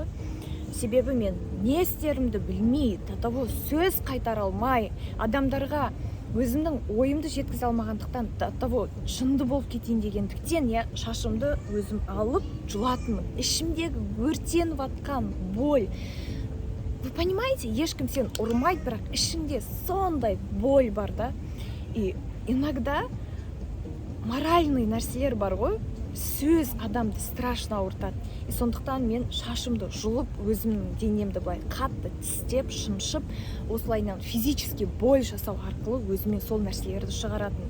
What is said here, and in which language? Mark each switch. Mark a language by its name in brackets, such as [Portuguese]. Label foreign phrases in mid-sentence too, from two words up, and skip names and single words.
[Kazakh] Себебі мен не істерімді білмей, того сөз қайтара алмай, адамдарға өзімнің ойымды жеткізе алмағандықтан, того жынды болып кетейін дегендіктен, шашымды өзім алып жұлатынмын. Ішімдегі өртеніп атқан боль. [Russian] Вы понимаете, [Kazakh] ешкім сен ұрмайды, бірақ ішінде сондай боль бар да. [Russian] И иногда моральный [Kazakh] нәрселер бар ғой, сөз адамды страшно ауыртады. Сондықтан мен шашымды жұлып, өзімнің денемді былай қатты тістеп, шымшып, осылайынан [Russian] физически боль [Kazakh] жасау арқылы өзіме сол нәрселерді шығаратын.